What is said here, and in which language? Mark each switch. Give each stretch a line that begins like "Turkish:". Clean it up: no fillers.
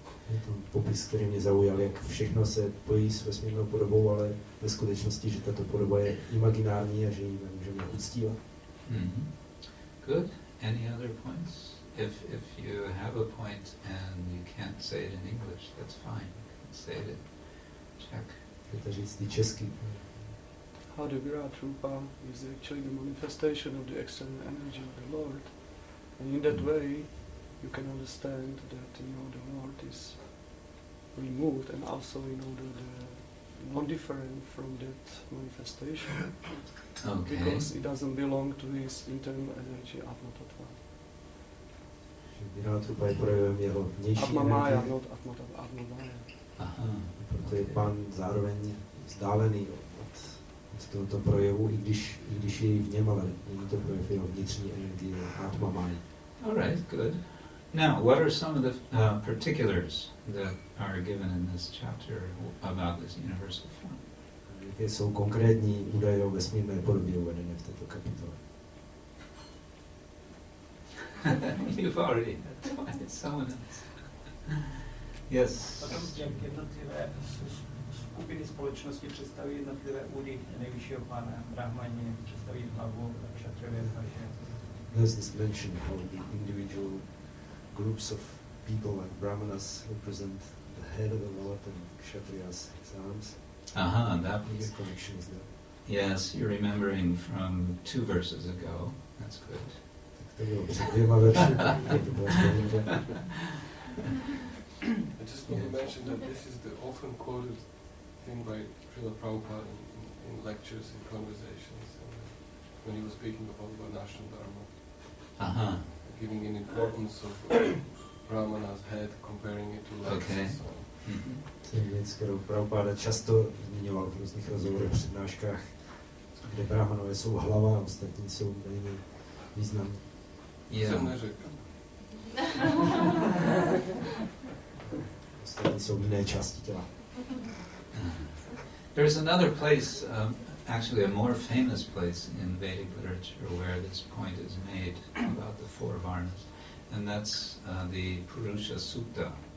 Czech: Je to popis, který mě zaujal, jak všechno se pojí s vesmírnou podobou, ale ve skutečnosti, že tato podoba je imaginární a že ji nemůžeme uctívat.
English: Good. Any other points? If you have a point and you can't say it in English, that's fine. You can say it in Czech.
Czech: Můžete říct i česky.
English: How the Virat Rupa is actually the manifestation of the external energy of the Lord. And in that way, you can understand that the Lord is removed, and also the non-different from that manifestation, Okay. because it doesn't belong to his internal energy Atma Tattva.
Czech: Vidyagati Prabhu je projevem jeho vnější Atma Maya, energie,
English: not Atma Tattva, Atma Maya. Aha.
Czech: proto je pán zároveň vzdálený od tohoto projevu, i když je v něm, ale není to projev jeho vnitřní energie Atma Maya.
English: All right, good. Now, what are some of the particulars that are given in this chapter about this universal form? Jaké jsou konkrétní údaje o vesmírné podobě uvedené v této kapitole? You've already had twice, someone else. Yes.
Czech: Potom, jak jednotlivé skupiny společnosti představují jednotlivé údy nejvyššího pána, brahmani představují hlavu, kšatřové paže.
English: There's this mention how the individual groups of people like brahmanas represent the head of the Lord and kshatriyas his arms. Aha, that The was, connection is there. yes, you're remembering from 2 verses ago. That's good.
Czech: Tak to bylo před 2 verši, to bylo vzpomínka.
English: I just want to mention that this is the often quoted thing by Srila Prabhupada in lectures and conversations, when he was speaking about Varnashram Dharma, Aha. giving an importance of Brahmana's head, comparing it to legs Okay. and so on. Mhm.
Czech: To je věc, kterou Prabhupada často zmiňoval v různých rozhovorech, přednáškách, kde brahmanové jsou hlava a ostatní jsou méně význam.
English: Yeah.
Czech: Jsem neřekl. Ostatní jsou jiné části těla.
English: There's another place, actually a more famous place in Vedic literature where this point is made about the 4 varnas, and that's the Purusha Sutta.